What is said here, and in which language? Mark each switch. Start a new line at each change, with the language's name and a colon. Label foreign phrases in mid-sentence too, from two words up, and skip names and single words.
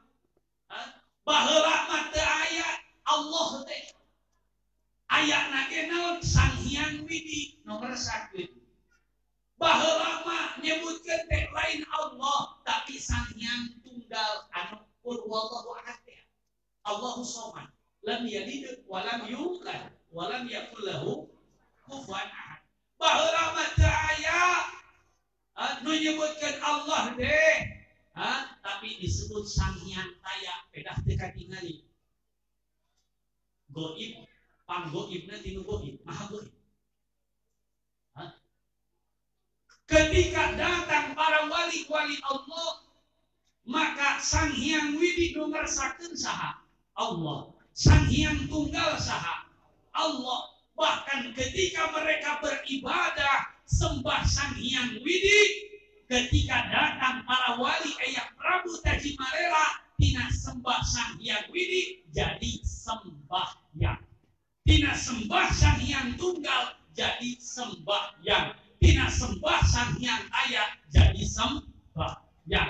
Sundanese: Baheula mah teu aya Allah teh. Ayana ge naon? Sang Hyang Widi nomor 1. Baheula mah nyebutkeun teh lain Allah, tapi Sang Hyang Tunggal anu
Arabic: قل هو الله أحد. الله الصمد, لم يلد ولم يولد ولم يكن له كفوا أحد.
Sundanese: Baheula mah teu aya nu nyebutkeun Allah deh, tapi disebut Sang Hyang Taya, pedah teu katingali. Goib, panggoibna tinu goib, maha goib.
Indonesian: Ketika datang para wali-wali Allah, maka Sang Hyang Widi
Sundanese: ngarsakeun saha? Allah. Sang Hyang Tunggal saha? Allah.
Indonesian: Bahkan ketika mereka beribadah sembah Sang Hyang Widi, ketika datang para wali Eyang Prabu Tajimalela
Sundanese: tina sembah Sang Hyang Widi jadi sembahyang. Tina sembah Sang Hyang Tunggal jadi sembahyang. Tina sembah Sang Hyang Taya jadi sembahyang.